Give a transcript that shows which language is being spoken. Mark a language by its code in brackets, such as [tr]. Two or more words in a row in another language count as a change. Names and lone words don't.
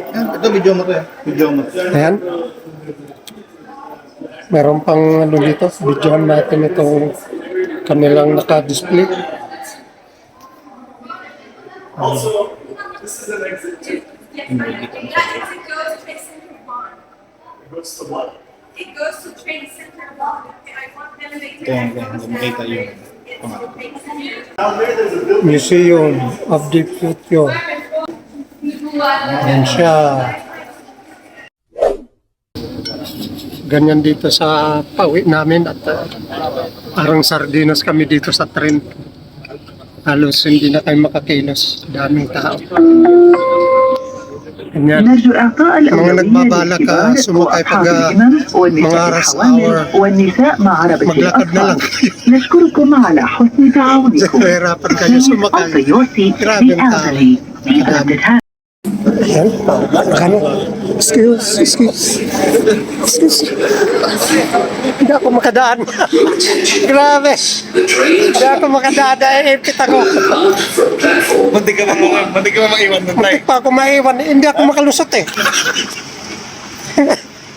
[tl] Ito video mo to eh. Video mo. Ayan. Meron pang ano dito. Videohan natin itong kanilang naka-display. [en] It goes to Trade Center Mall. I want them to make [tl] Makita yun. Museum of the Future. Ayan siya. Ganyan dito sa pauwi namin at parang sardinas kami dito sa tren. Halos hindi na kayo makakilos. Daming tao. Ganyan. [ar] نرجو إعطاء [tl] mga [ar] الأولوية [tl] nagbabalak ka [ar] للكبار [tl] sumakay pag [ar] وأصحاب الهمم [tl] mga [ar] والنساء [en] rush hour. [ar] الحوامل والنساء مع عربة [tl] Maglakad na lang [ar] الأطفال. [tl] kayo. [ar] نشكركم على حسن تعاونكم. [tl] Hirapan kayo sumakay. [en] Also your seat [tl] Grabe [en] the [tl] ang tao. [en] elderly. Please lift it high. [tl] Ayan. Ano? Excuse. Hindi ako makadaan. Grabe. Hindi ako makadaan. Ipit ako. Muntik ka maiwan nun tayo. Muntik pa ako maiwan. Hindi ako makalusot eh.